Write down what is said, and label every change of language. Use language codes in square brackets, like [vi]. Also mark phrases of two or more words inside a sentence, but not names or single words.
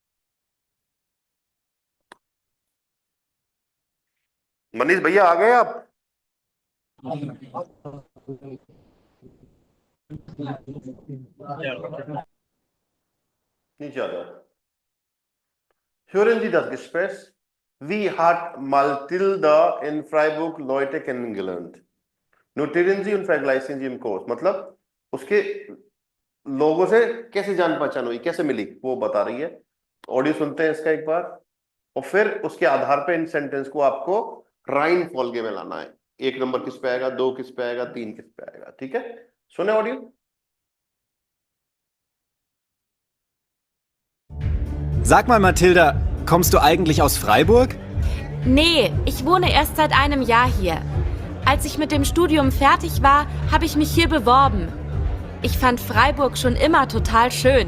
[hi] मनीष भैया आ गए आप? नीचे आ जाओ. [de] Hören Sie das Gespräch? Wie hat Mathilda in Freiburg Leute kennengelernt? Notieren Sie und vergleichen Sie im Kurs. [hi] मतलब उसके लोगों से कैसे जान पहचान हुई, कैसे मिली, वो बता रही है. ऑडियो सुनते हैं इसका एक बार, और फिर उसके आधार पे इन सेंटेंस को आपको राइन फॉल्गे में लाना है. 1 नंबर किस पे आएगा, 2 किस पे आएगा, 3 किस पे आएगा. ठीक है, सुने ऑडियो. [de] Sag mal, Mathilda, kommst du eigentlich aus Freiburg? Nee, ich wohne erst seit einem Jahr hier. Als ich mit dem Studium fertig war, habe ich mich hier beworben. Ich fand Freiburg schon immer total schön.